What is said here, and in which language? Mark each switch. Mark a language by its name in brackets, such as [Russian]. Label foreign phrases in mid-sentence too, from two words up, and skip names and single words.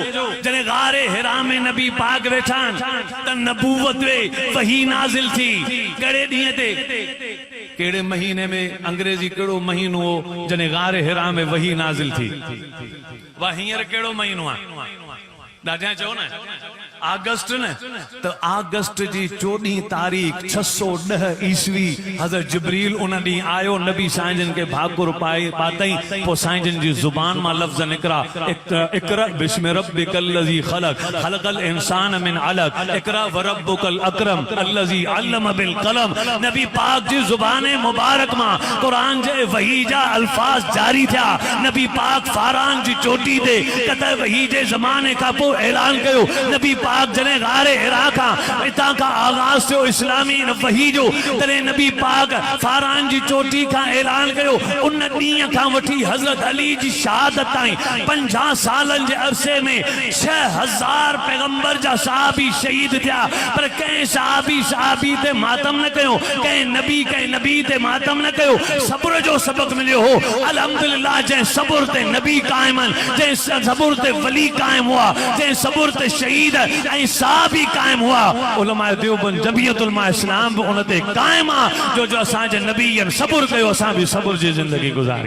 [Sindhi] जॾहिं गारे हिरा में नबी पाक वेठा आहिनि त नबूवत में वही नाज़िल थी। कहिड़े ॾींहं ते, कहिड़े महीने में? अंग्रेज़ी कहिड़ो महीनो हो जॾहिं गारे हिरा में वही नाज़िल थी? वाह, हींअर कहिड़ो महीनो आहे? ॾाढा चओ न अगस्त न, तो अगस्त जी 14 तारीख 610 ईस्वी हज़रत जिब्रील उन ॾींहुं आयो, नबी साईंजन के भाकुर पाए पातई। पोइ साईंजन जी ज़ुबान मां लफ़्ज़ निकिरा, [Arabic] اقرأ باسم ربك الذي خلق خلق الإنسان من علق اقرأ وربك الأكرم الذي علم بالقلم. [Sindhi] नबी पाक जी ज़ुबान मुबारक मां कुरान जे वही जा अल्फाज जारी थिया। नबी पाक फारान जी चोटी ते कत वही जे ज़माने खां पोइ ऐलान कयो। नबी पाक जने गारे हिरा का इतां का आगाज थियो इस्लामी वही जो तने नबी पाक फारान जी चोटी का ऐलान कयो उन ॾींहं खां वठी हज़रत अली जी शहादत ताईं 50 सालन जे अरसे में 6000 पैगंबर जा सहाबी शहीद थिया पर कंहिं सहाबी ते मातम न कयो कंहिं नबी ते मातम न कयो सब्र जो सबक मिलियो हो अल्हम्दुलिल्लाह जंहिं सब्र ते नबी कायम जंहिं सब्र ते वली कायम हुआ जंहिं सब्र ते शहीद ऐं सहाबी कायम हुआ उलमा देवबंद जमियत उलमा इस्लाम भी उन ते कायम आहे जो असांजे नबीअनि सब्र कयो असां बि सब्र जी ज़िंदगी गुज़ारी